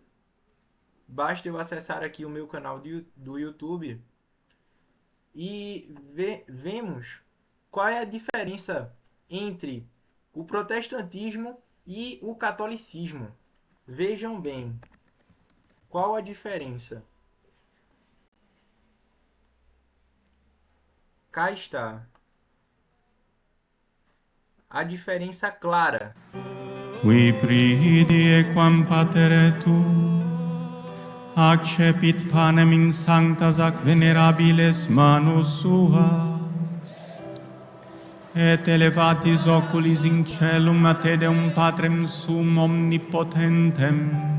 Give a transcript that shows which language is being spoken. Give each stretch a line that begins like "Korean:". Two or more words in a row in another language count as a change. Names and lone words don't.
Portuguese: Basta eu acessar aqui o meu canal do YouTube e vemos qual é a diferença entre o protestantismo e o catolicismo. Vejam bem, qual a diferença? Cá está. A diferença clara.
Latin: Qui pridie quam patere tu, accepit panem in sanctas ac venerabiles manus suas, et elevatis oculis in celum a te deum Patrem sum omnipotentem,